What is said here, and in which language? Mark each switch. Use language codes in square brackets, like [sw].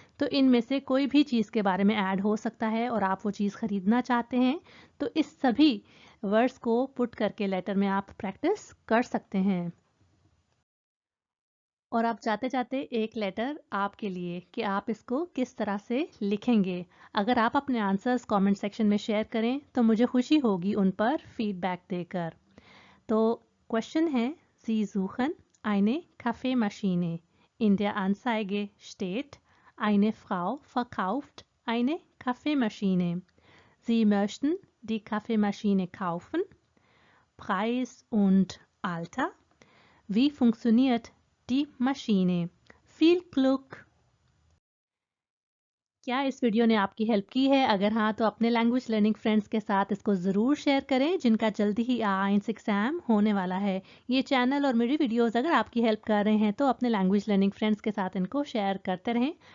[hi] तो इनमें से कोई भी चीज़ के बारे में ऐड हो सकता है और आप वो चीज़ खरीदना चाहते हैं, तो इस सभी वर्ड्स को पुट करके लेटर में आप प्रैक्टिस कर सकते हैं। और आप जाते जाते एक लेटर आपके लिए कि आप इसको किस तरह से लिखेंगे। अगर आप अपने आंसर्स कमेंट सेक्शन में शेयर करें तो मुझे खुशी होगी उन पर फीडबैक देकर। तो क्वेश्चन है, [de] Sie suchen eine Kaffeemaschine. In der Anzeige steht, eine Frau verkauft eine Kaffeemaschine. Sie möchten die Kaffeemaschine kaufen. Preis und Alter. Wie funktioniert die Maschine? Viel Glück! [hi] क्या इस वीडियो ने आपकी हेल्प की है? अगर हाँ तो अपने लैंग्वेज लर्निंग फ्रेंड्स के साथ इसको ज़रूर शेयर करें जिनका जल्दी ही आइंस एग्ज़ाम होने वाला है। ये चैनल और मेरी वीडियोस अगर आपकी हेल्प कर रहे हैं तो अपने लैंग्वेज लर्निंग फ्रेंड्स के साथ इनको शेयर करते रहें।